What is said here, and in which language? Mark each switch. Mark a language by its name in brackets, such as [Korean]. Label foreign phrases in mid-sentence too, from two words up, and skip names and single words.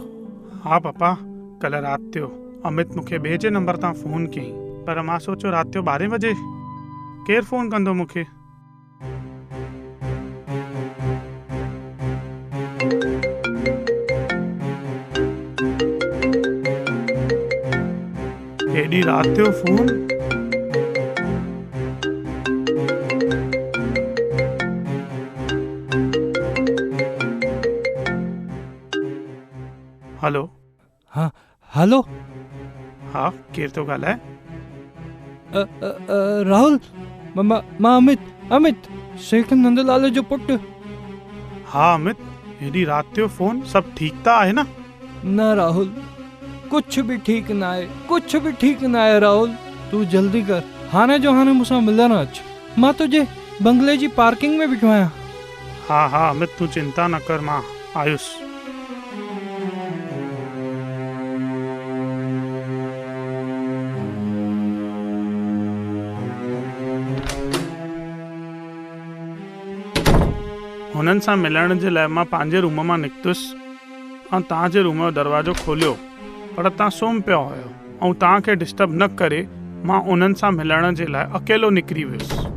[Sindhi] हा पापा, कल्ह राति जो अमित मूंखे ॿिए जे नंबर तां फ़ोन कयईं, पर मां सोचियो राति जो 12 बजे केरु फ़ोन कंदो मूंखे। एॾी राति जो फ़ोन? हेलो। हाँ हेलो। हाँ, केरु थो ॻाल्हाए? राहुल, मां अमित सेठ नंदलाल जो पुटु। हाँ अमित, हेॾी राति जो फ़ोन, सभु ठीकु त आहे न? [Hindi] न राहुल, कुछ भी ठीक ना है, कुछ भी ठीक ना है। [Sindhi] राहुल तू जल्दी कर, हाणे जो हाणे मूंसां मिलण अच। मां तुझे बंगले जी पार्किंग में बिठो आहियां। हाँ अमित, तू चिंता न कर, मां आयुसि। हुननि सां मिलण जे लाइ मां पंहिंजे रूम मां निकितुसि ऐं तव्हांजे रूम जो दरवाज़ो खोलियो, पर तव्हां सुम्ही पिया हुयो ऐं तव्हांखे डिस्टर्ब न करे मां उन्हनि सां मिलण जे लाइ अकेलो निकिरी वियुसि।